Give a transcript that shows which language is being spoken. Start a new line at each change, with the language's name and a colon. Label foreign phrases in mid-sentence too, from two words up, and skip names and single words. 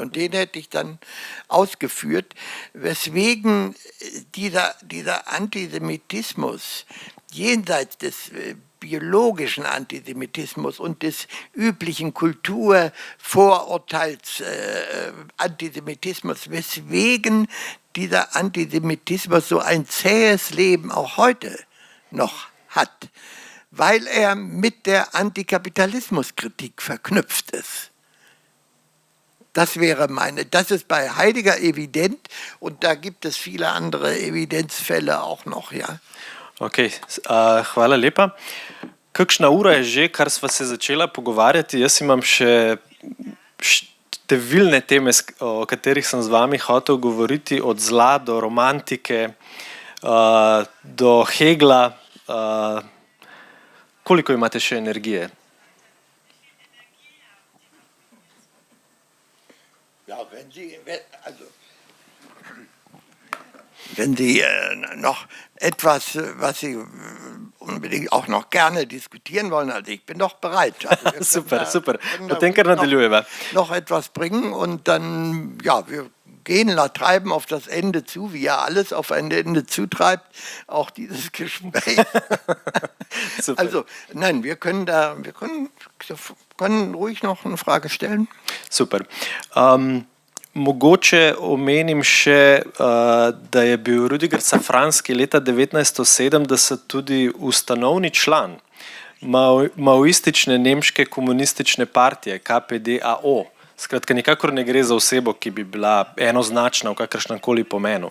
German: Und den hätte ich dann ausgeführt, weswegen dieser Antisemitismus jenseits des biologischen Antisemitismus und des üblichen Kulturvorurteils-Antisemitismus, weswegen dieser Antisemitismus so ein zähes Leben auch heute noch hat, weil er mit der Antikapitalismuskritik verknüpft ist. Das ist bei Heidegger evident und da gibt es viele andere Evidenzfälle auch noch, ja.
Slovenian: Ok, hvala lepa. Kakšna ura je že, kar sva se začela pogovarjati? Jaz imam še številne teme, o katerih sem z vami hotel govoriti, od zla do romantike, do Hegla. Koliko imate še energije?
German: Ja, wenn Sie noch etwas, was Sie unbedingt auch noch gerne diskutieren wollen, also ich bin doch bereit. Also
Slovenian: Super, super. Potem kar nadaljujeva.
German: Noch etwas bringen und dann, ja, wir gehen, treiben auf das Ende zu, wie ja alles auf ein Ende zutreibt, auch dieses Gespräch. Super. Also, nein, wir können ruhig noch eine Frage stellen.
Slovenian: Super. Mogoče omenim še, da je bil Rüdiger Safranski leta 1970 tudi ustanovni član maoistične nemške komunistične partije KPD-AO. Skratka, nikakor ne gre za osebo, ki bi bila enoznačna v kakršnem koli pomenu.